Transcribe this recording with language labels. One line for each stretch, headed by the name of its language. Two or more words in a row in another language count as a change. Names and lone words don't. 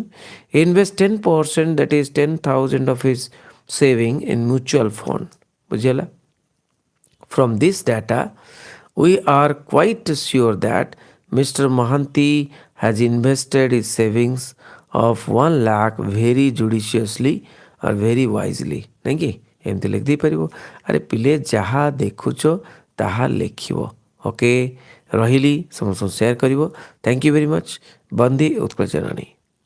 English: He invests 10%, that is 10,000 of his saving in mutual fund.
Odia: बुझिला।
English: From this data, we are quite sure that Mr. Mohanty has invested his savings of 1 lakh very judiciously or very wisely,
Odia: ନାଇଁ କି ଏମିତି ଲେଖିଦେଇପାରିବ। ଆରେ ପିଲେ ଯାହା ଦେଖୁଛ ତାହା ଲେଖିବ। ଓକେ, ରହିଲି, ସମସ୍ତଙ୍କୁ ସେୟାର କରିବ।
English: thank you very much.
Odia: ବନ୍ଦେ ଉତ୍କଳ ଜନନୀ।